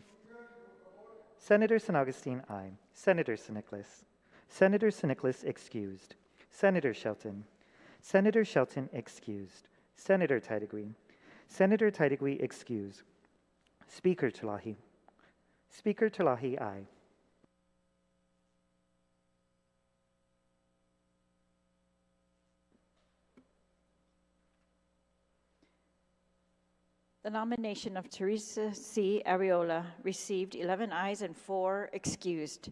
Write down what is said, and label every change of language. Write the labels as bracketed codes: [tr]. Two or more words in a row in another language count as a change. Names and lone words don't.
[en] Senator San Agustin, aye. Senator San Nicolas. Senator San Nicolas excused. Senator Shelton. Senator Shelton excused. Senator Taitigui. Senator Taitigui excused. Speaker Talahi. Speaker Talahi, aye. The nomination of Teresa C. Arreola received 11 ayes and 4 excused.